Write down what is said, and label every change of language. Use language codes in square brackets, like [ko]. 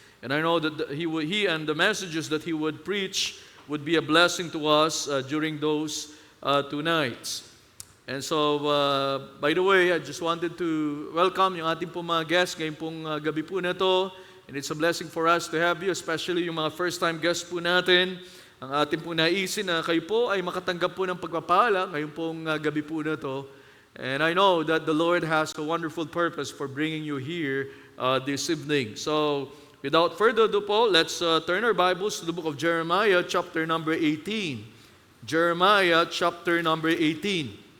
[en] And I know that he and the messages that he would preach would be a blessing to us during those 2 nights. And so, by the way, I just wanted to welcome [tl] yung ating pong mga guests ngayong pong gabi po na to. [en] And it's a blessing for us to have you, especially [tl] yung mga first-time guests po natin. Ang ating po naisin na kayo po ay makatanggap po ng pagpapala ngayong pong gabi po na to. [en] And I know that the Lord has a wonderful purpose for bringing you here this evening. So, without further ado po, let's turn our Bibles to the book of Jeremiah, chapter number 18. Jeremiah, chapter number 18.